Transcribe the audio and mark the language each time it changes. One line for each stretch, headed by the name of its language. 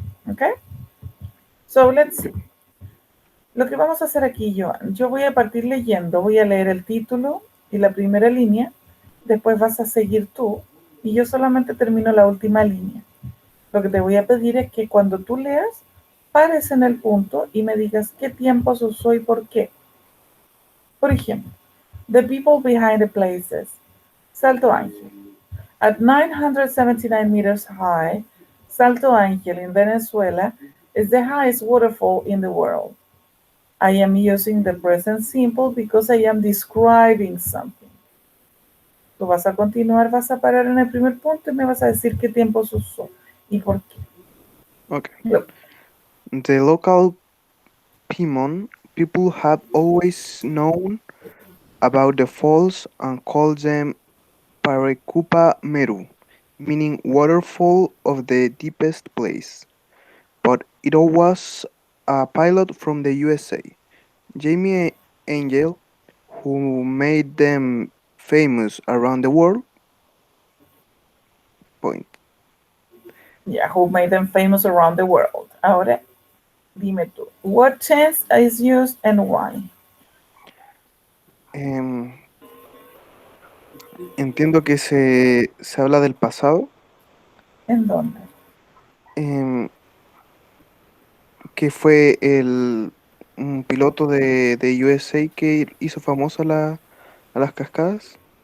English: Okay? So let's see.
Spanish: Lo que vamos a hacer aquí, Joan, yo voy a partir leyendo, voy a leer el título y la primera línea, después vas a seguir tú y yo solamente termino la última línea. Lo que te voy a pedir es que cuando tú leas, pares en el punto y me digas qué tiempos usó y por qué. Por ejemplo,
English: the people behind the places. Salto Ángel. At 979 meters high, Salto Ángel in Venezuela is the highest waterfall in the world. I am using the present simple because I am describing something.
Spanish: Tú vas a continuar, vas a parar en el primer punto y me vas a decir qué tiempos usó y por qué.
English: Okay. Look. The local Pimon people have always known about the falls and called them Parekupa Meru, meaning waterfall of the deepest place. but it was a pilot from the USA, Jamie Angel, who made them famous around the world. Point. Yeah, who made them famous around the world.
Spanish: Ahora, dime tú,
English: what tense is used and why?
Spanish: Em, entiendo que se habla del pasado, ¿En dónde? em, que fue un piloto de USA que hizo famosa a las cascadas.